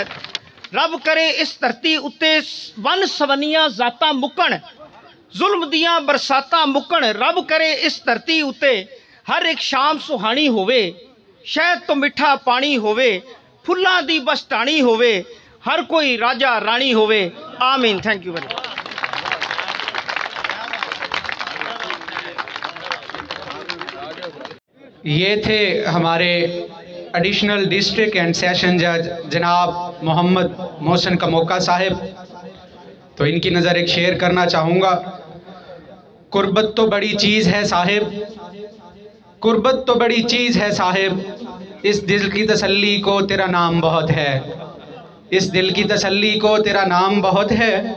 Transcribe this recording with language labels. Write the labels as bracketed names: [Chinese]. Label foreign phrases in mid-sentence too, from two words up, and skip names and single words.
[Punjabi] ਰੱਬ ਕਰੇ ਇਸ ਧਰਤੀ ਉੱਤੇ ਵਨ ਸਵਨੀਆਂ ਜਾਤਾਂ ਮੁੱਕਣ, ਜ਼ੁਲਮ ਦੀਆਂ ਬਰਸਾਤਾਂ ਮੁੱਕਣ। ਰੱਬ ਕਰੇ ਇਸ ਧਰਤੀ ਉੱਤੇ ਹਰ ਇੱਕ ਸ਼ਾਮ ਸੁਹਾਣੀ ਹੋਵੇ, ਸ਼ਹਿਦ ਤੋਂ ਮਿੱਠਾ ਪਾਣੀ ਹੋਵੇ, ਫੁੱਲਾਂ ਦੀ ਬਸ ਟਾਹਣੀ ਹੋਵੇ, ਹਰ ਕੋਈ ਰਾਜਾ ਰਾਣੀ ਹੋਵੇ। [English] आमीन। Thank you very much. [Urdu] یہ تھے ہمارے [English] additional district and session judge [Urdu] جناب محمد محسن کموکا صاحب. تو ان کی نذر ایک شعر کرنا چاہوں گا۔ قربت تو بڑی چیز ہے صاحب، قربت تو بڑی چیز ہے صاحب، اس دل کی تسلی کو تیرا نام بہت ہے، اس دل کی تسلی کو تیرا نام بہت ہے.